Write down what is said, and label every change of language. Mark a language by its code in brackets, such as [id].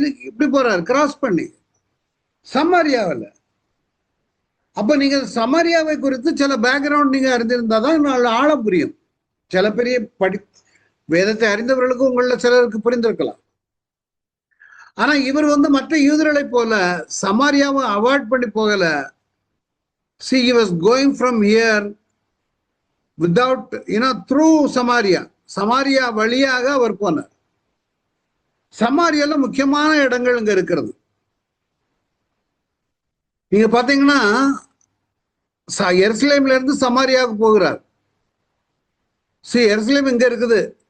[ta] இப்படி போறார், கிராஸ் பண்ணி சமாரியாவில். அப்ப நீங்க சமாரியாவை குறித்து சில பேக்ரவுண்ட் நீங்க அறிந்திருந்தாதான் ஆழ புரியும். சில பெரிய வேதத்தை அறிந்தவர்களுக்கு உங்கள சிலருக்கு புரிந்திருக்கலாம். ஆனா இவர் வந்து மற்ற யூதர்களை போல சமாரியாவை அவாய்ட் பண்ணி போகல. [en] See, he was going from here without, through Samaria. [ta] Samariya வழியாக அவர் போனார். சமாரியால முக்கியமான இடங்கள் இங்க இருக்கிறது. நீங்க பாத்தீங்கன்னா எருசலேம்ல இருந்து சமாரியாவுக்கு போகிறார். எருசலேம் இங்க இருக்குது.